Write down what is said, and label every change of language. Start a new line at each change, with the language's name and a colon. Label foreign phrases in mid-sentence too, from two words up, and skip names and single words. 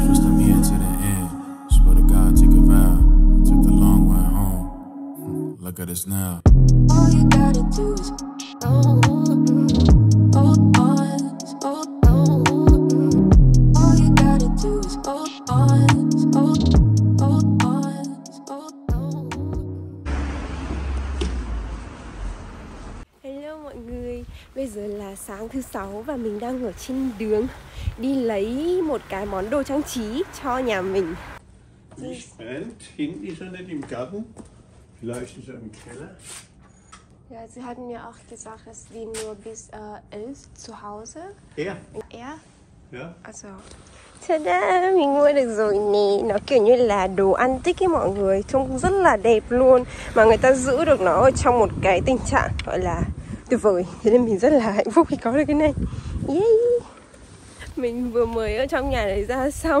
English: Twisted me into the end. Swear to God, take a vow. Took the long way home. Look at us now. All you gotta do is hold on. All you gotta do is hold on.
Vietnamese: Mọi người, bây giờ là sáng thứ 6 và mình đang ở trên đường đi lấy một cái món đồ trang trí cho nhà mình.
German: Hinten ist nicht im Garten, vielleicht ist im Keller. Ja, sie hatten mir auch gesagt, dass die nur bis 11 zu Hause. Er? Er? Ja. Also.
Vietnamese: Ta-da, mình mua được rồi nè. Nó kiểu như là đồ antique ấy mọi người, trông rất là đẹp luôn. Mà người ta giữ được nó ở trong một cái tình trạng gọi là tuyệt vời. Thế nên mình rất là hạnh phúc khi có được cái này.
English: Yeah.
Vietnamese: Mình vừa mới ở trong nhà đấy ra xong.